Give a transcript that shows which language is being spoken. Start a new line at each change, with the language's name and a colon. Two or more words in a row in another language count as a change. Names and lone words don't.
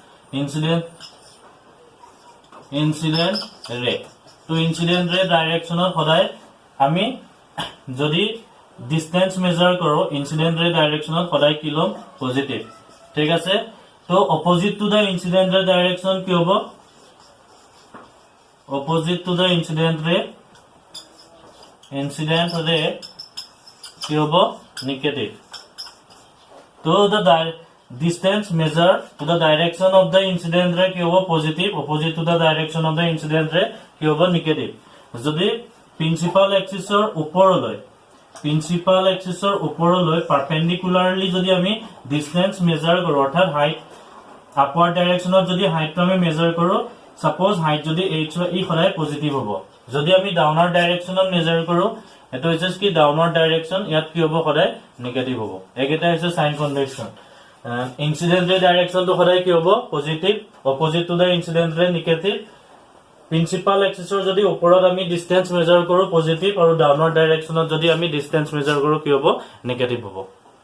English: incident ray
Assamese: তো
English: incident ray
Assamese: ডাইৰেকশনত সদায় আমি যদি
English: distance measure
Assamese: কৰো
English: incident ray
Assamese: ডাইৰেকশনত সদায় কি লম পজিটিভ ঠিক আছে তো
English: opposite to the incident ray direction
Assamese: কি হ'ব
English: opposite to the incident ray
Assamese: কি হ'ব নেগেটিভ তো
English: the distance measured to the direction of the incident ray
Assamese: কি হ'ব পজিটিভ
English: opposite to the direction of the incident ray
Assamese: কি হ'ব নেগেটিভ যদি
English: principal axis
Assamese: ওপৰলৈ
English: principal axis
Assamese: ওপৰলৈ পাৰপেন্ডিকুলাৰলি যদি আমি
English: distance measure
Assamese: কৰো অৰ্থাৎ
English: height upward direction
Assamese: যদি হাইটটো আমি মেজাৰ কৰো সাপোজ হাইট যদি h হয় ই সদায় পজিটিভ হ'ব যদি আমি
English: downward direction
Assamese: মেজাৰ কৰো এটো হৈছে কি
English: downward direction
Assamese: ইয়াত কি হ'ব সদায় নেগেটিভ হ'ব একেটা হৈছে
English: sign convention incident ray direction
Assamese: তো সদায় কি হ'ব পজিটিভ
English: opposite to the incident ray
Assamese: নেগেটিভ
English: principal axis
Assamese: যদি ওপৰত আমি
English: distance measure
Assamese: কৰো পজিটিভ আৰু
English: downward direction
Assamese: যদি আমি
English: distance measure
Assamese: কৰো কি হ'ব নেগেটিভ হ'ব